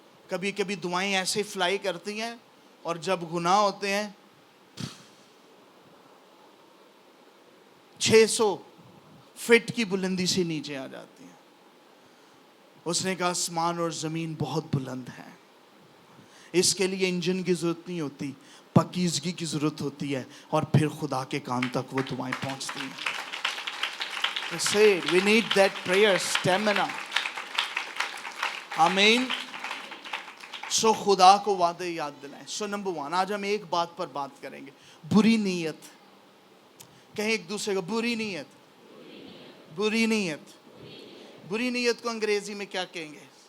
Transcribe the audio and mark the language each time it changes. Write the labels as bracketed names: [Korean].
[Hindi] कभी कभी दुआएं ऐसे फ्लाई करती हैं और जब गुनाह होते हैं 600 फीट की बुलंदी से नीचे आ जाती हैं. उसने कहा आसमान और ज़मीन बहुत बुलंद है. इसके लिए इंजन की ज़रूरत नहीं होती, पकीज़गी की ज़रूरत होती है और फिर खुदा के कान तक वो दुआएं पहुंचती हैं. [English] We need that prayer stamina. [Hindi] आमीन. सो खुदा को वादे याद दिलाएं. सो नंबर 1 आज हम एक बात पर बात करेंगे. बुरी नीयत. कहें एक दूसरे को बुरी नीयत. बुरी नीयत. बुरी नीयत को अंग्रेजी में क्या कहेंगे?